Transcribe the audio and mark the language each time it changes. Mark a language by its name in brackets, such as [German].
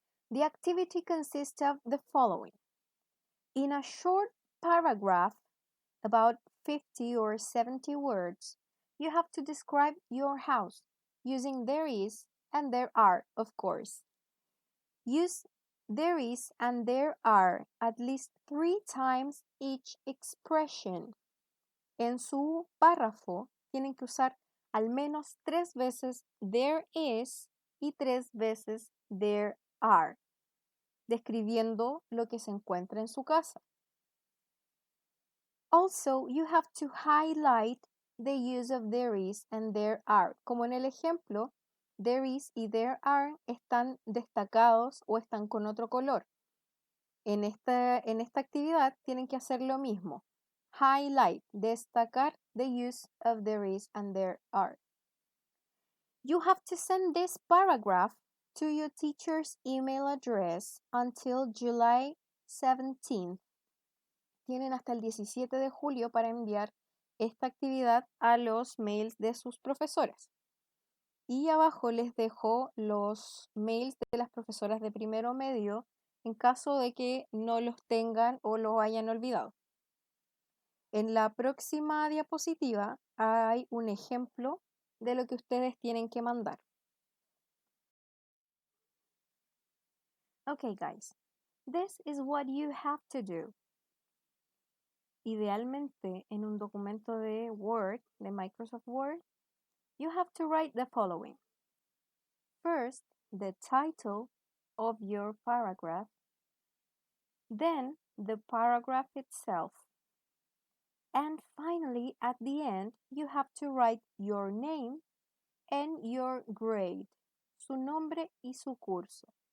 [English] The activity consists of the following. In a short paragraph, about 50 or 70 words, you have to describe your house using there is and there are, of course. Use there is and there are at least 3 times each expression. [Spanish] En su párrafo tienen que usar al menos 3 veces there is y 3 veces there are, describiendo lo que se encuentra en su casa. [English] Also, you have to highlight the use of there is and there are. [Spanish] Como en el ejemplo, there is y there are están destacados o están con otro color. En esta actividad tienen que hacer lo mismo. [English] Highlight, destacar the use of there is and there are. You have to send this paragraph to your teacher's email address until July 17th. [Spanish] Tienen hasta el 17 de julio para enviar esta actividad a los mails de sus profesoras. Y abajo les dejo los mails de las profesoras de primero medio en caso de que no los tengan o los hayan olvidado. En la próxima diapositiva hay un ejemplo de lo que ustedes tienen que mandar. [English] Okay, guys, this is what you have to do. [Spanish] Idealmente, en un documento de Word, de Microsoft Word, [English] you have to write the following. First, the title of your paragraph, then the paragraph itself, and finally, at the end, you have to write your name and your grade, [Spanish] su nombre y su curso.